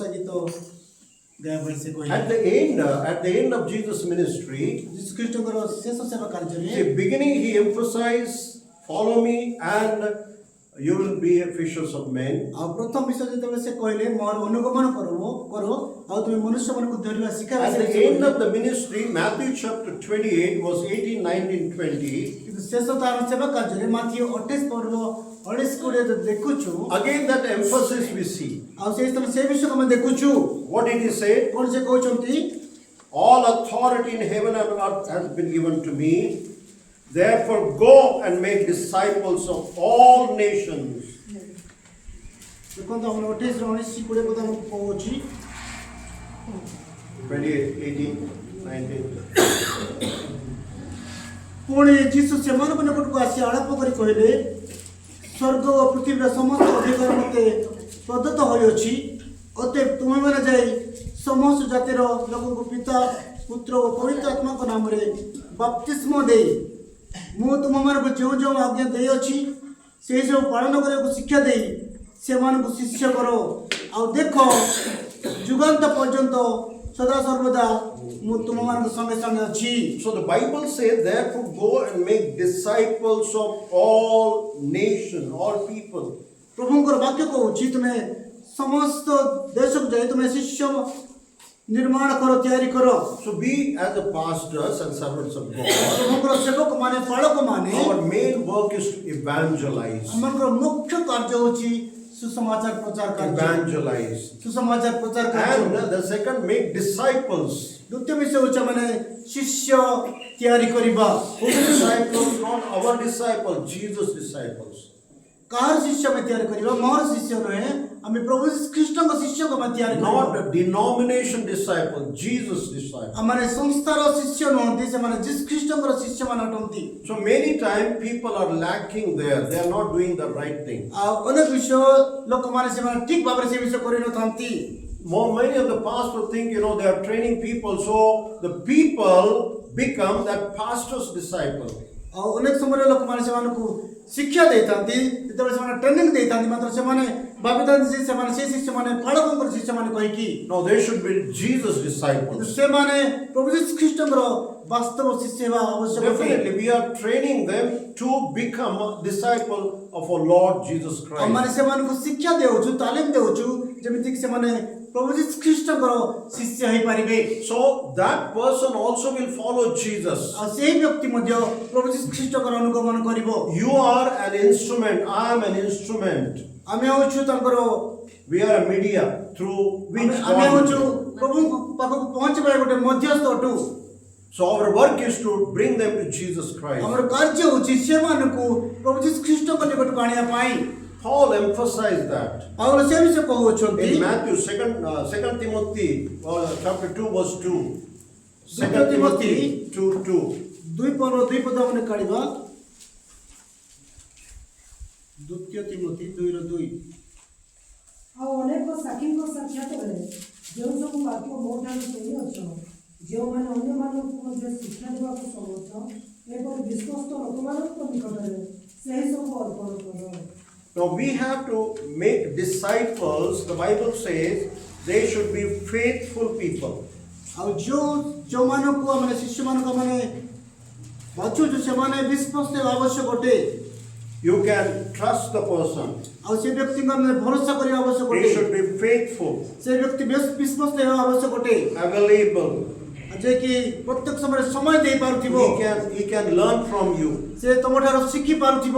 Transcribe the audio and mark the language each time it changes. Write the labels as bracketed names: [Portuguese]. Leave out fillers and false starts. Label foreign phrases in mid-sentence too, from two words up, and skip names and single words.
[Odia] ଗାଏ ଭଳି ସେ କହିଲେ [English] At the end of Jesus' ministry, [Odia] ଯୀଶୁ ଖ୍ରୀଷ୍ଟଙ୍କର ଶେଷ ସେବା କାର୍ଯ୍ୟରେ [English] the beginning he emphasized, follow me and you will be a fishers of men. [Odia] ଆଉ ପ୍ରଥମ ବିଷୟ ଯେତେବେଳେ ସେ କହିଲେ ମୋର ଅନୁଗମନ କର ଆଉ ତୁମେ ମନୁଷ୍ୟମାନଙ୍କୁ ଧରିବା ଶିଖାଇବା [English] At the end of the ministry, Matthew chapter 28 verse 18, 19, 20, [Odia] କିନ୍ତୁ ଶେଷ ତାର ସେବା କାର୍ଯ୍ୟରେ ମାଥିଓ 28 ପର୍ବ 19-20 ଯଦି ଦେଖୁଛୁ [English] again that emphasis we see. [Odia] ଆଉ ସେଇ ସ୍ଥାନ ସେ ବିଷୟକୁ ଆମେ ଦେଖୁଛୁ [English] What did he say? [Odia] କଣ ସେ କହୁଛନ୍ତି [English] All authority in heaven and earth has been given to me. Therefore go and make disciples of all nations. [Odia] ଦେଖନ୍ତୁ ଆମର 28-19-20 କଥା ଆମକୁ କହୁଛି 28, 18, 19. ପୁଣି ଯୀଶୁ ସେମାନଙ୍କ ନିକଟକୁ ଆସି ଆଳାପ କରି କହିଲେ ସ୍ୱର୍ଗ ଓ ପୃଥିବୀର ସମସ୍ତ ଅଧିକାର ମୋତେ ପ୍ରଦତ୍ତ ହୋଇଅଛି ଅତଏବ ତୁମେମାନେ ଯାଇ ସମସ୍ତ ଜାତିର ଲୋକଙ୍କୁ ପିତା ପୁତ୍ର ଓ ପବିତ୍ର ଆତ୍ମାଙ୍କ ନାମରେ ବାପ୍ତିସ୍ମ ଦେଇ ମୁଁ ତୁମମାନଙ୍କୁ ଯେଉଁ ଯେଉଁ ଆଜ୍ଞା ଦେଇଅଛି ସେହି ସବୁ ପାଳନ କରିବାକୁ ଶିକ୍ଷା ଦେଇ ସେମାନଙ୍କୁ ଶିଷ୍ୟ କର ଆଉ ଦେଖ ଯୁଗାନ୍ତ ପର୍ଯ୍ୟନ୍ତ ସଦା ସର୍ବଦା ମୁଁ ତୁମମାନଙ୍କ ସଙ୍ଗେ ସଙ୍ଗେ ଅଛି [English] So the Bible says, therefore go and make disciples of all nations, all people. [Odia] ପ୍ରଭୁଙ୍କର ବାକ୍ୟ କହୁଛି ତୁମେ ସମସ୍ତ ଦେଶକୁ ଯାଇ ତୁମେ ଶିଷ୍ୟ ନିର୍ମାଣ କର ତିଆରି କର [English] So we as the pastors and servants of God, [Odia] ପ୍ରଭୁଙ୍କର ସେବକ ମାନେ ପାଳକ ମାନେ [English] our main work is to evangelize. [Odia] ଆମଙ୍କର ମୁଖ୍ୟ କାର୍ଯ୍ୟ ହେଉଛି ସୁସମାଚାର ପ୍ରଚାର କାର୍ଯ୍ୟ [English] Evangelize. [Odia] ସୁସମାଚାର ପ୍ରଚାର କାର୍ଯ୍ୟ [English] And the second, make disciples. ଦ୍ୱିତୀୟ ବିଷୟ ହେଉଛି ମାନେ ଶିଷ୍ୟ ତିଆରି କରିବା Whose disciples? Not our disciples, Jesus' disciples. [Odia] କାହାର ଶିଷ୍ୟ ଆମେ ତିଆରି କରିବା ମୋର ଶିଷ୍ୟ ନୁହେଁ ଆମେ ପ୍ରଭୁ ଖ୍ରୀଷ୍ଟଙ୍କ ଶିଷ୍ୟକୁ ଆମେ ତିଆରି କରିବା [English] Not the denomination disciples, Jesus' disciples. [Odia] ଆମମାନେ ସଂସ୍ଥାର ଶିଷ୍ୟ ନୁହନ୍ତି ସେମାନେ ଯୀଶୁ ଖ୍ରୀଷ୍ଟଙ୍କର ଶିଷ୍ୟମାନେ ଅଟନ୍ତି [English] So many times people are lacking there. They are not doing the right thing. [Odia] ଆଉ ଅନେକ ବିଷୟ ଲୋକମାନେ ସେମାନେ ଠିକ ଭାବରେ ସେ ବିଷୟ କରିନଥାନ୍ତି [English] Many of the pastors think, they are training people, so the people become that pastor's disciple. [Odia] ଆଉ ଅନେକ ସମୟରେ ଲୋକମାନେ ସେମାନଙ୍କୁ ଶିକ୍ଷା ଦେଇଥାନ୍ତି ଯେତେବେଳେ ସେମାନେ ଟ୍ରେନିଂ ଦେଇଥାନ୍ତି ମାତ୍ର ସେମାନେ ଭାବିଥାନ୍ତି ଯେ ସେମାନେ ସେ ଶିଷ୍ୟମାନେ ପାଳକଙ୍କର ଶିଷ୍ୟମାନେ କହିକି [English] No, they should be Jesus' [Odia] କିନ୍ତୁ [English] disciples. [Odia] ସେମାନେ ପ୍ରଭୁ ଯୀଶୁ ଖ୍ରୀଷ୍ଟଙ୍କର ବାସ୍ତବ ଶିଷ୍ୟ ହେବା ଆବଶ୍ୟକ ଅଟେ। [English] Definitely, we are training them to become a disciple of our Lord Jesus Christ. [Odia] ଆମମାନେ ସେମାନଙ୍କୁ ଶିକ୍ଷା ଦେଉଛୁ ତାଲିମ ଦେଉଛୁ ଯେମିତିକି ସେମାନେ ପ୍ରଭୁ ଯୀଶୁ ଖ୍ରୀଷ୍ଟଙ୍କର ଶିଷ୍ୟ ହେଇପାରିବେ [English] So that person also will follow Jesus. [Odia] ଆଉ ସେହି ବ୍ୟକ୍ତି ମଧ୍ୟ ପ୍ରଭୁ ଯୀଶୁ ଖ୍ରୀଷ୍ଟଙ୍କର ଅନୁଗମନ କରିବ [English] You are an instrument. I am an instrument. [Odia] ଆମେ ହେଉଛୁ ତାଙ୍କର [English] We are a media through which [Odia] ଆମେ [English] God [Odia] ହେଉଛୁ [English] will- [Odia] ପ୍ରଭୁଙ୍କ ପାଖକୁ ପହଞ୍ଚିବା ଗୋଟେ ମଧ୍ୟସ୍ଥ ଅଟୁ [English] So our work is to bring them to Jesus Christ. [Odia] ଆମର କାର୍ଯ୍ୟ ହେଉଛି ସେମାନଙ୍କୁ ପ୍ରଭୁ ଯୀଶୁ ଖ୍ରୀଷ୍ଟଙ୍କ ନିକଟକୁ ଆଣିବା ପାଇଁ [English] Paul emphasized that. [Odia] ପାଉଲ ସେ ବିଷୟ କହୁଛନ୍ତି [English] In Matthew, 2 Timothy, chapter 2, verse 2. 2 Second Timothy Timothy 2:2. [Odia] 2 ପଦ ଆମେ କାଢିବା ଦ୍ୱିତୀୟ ତିମୋଥୀ 2:2 ଆଉ ଅନେକ ସାକ୍ଷୀଙ୍କ ସାକ୍ଷାତରେ ଯେଉଁ ସବୁ ବାକ୍ୟ ମୋ ଠାରୁ ଶୁଣିଅଛ ଯେଉଁମାନେ ଅନ୍ୟମାନଙ୍କୁ ମଧ୍ୟ ଶିକ୍ଷା ଦେବାକୁ ସମର୍ଥ ଏବଂ ବିଶ୍ୱସ୍ତ ଲୋକମାନଙ୍କ ନିକଟରେ ସେହି ସବୁ ଅର୍ପଣ କର [English] Now we have to make disciples. The Bible says they should be faithful people. [Odia] ଆଉ ଯେଉଁମାନଙ୍କୁ ଆମେ ଶିଷ୍ୟମାନଙ୍କୁ ଆମେ ବାଛୁଛୁ ସେମାନେ ବିଶ୍ୱାସ ହେବା ଆବଶ୍ୟକ ଅଟେ [English] You can trust the person. [Odia] ଆଉ ସେ ବ୍ୟକ୍ତିଙ୍କ ଆମେ ଭରସା କରିବା ଆବଶ୍ୟକ [English] He [Odia] ଅଟେ [English] should be faithful, [Odia] ସେ ବ୍ୟକ୍ତି ବିଶ୍ୱାସ ହେବା ଆବଶ୍ୟକ ଅଟେ [English] available. [Odia] ଯେ କି ପ୍ରତ୍ୟେକ ସମୟରେ ସମୟ ଦେଇପାରୁଥିବ [English] He can learn from you. [Odia] ସେ ତମଠାରୁ ଶିଖି ପାରୁଥିବ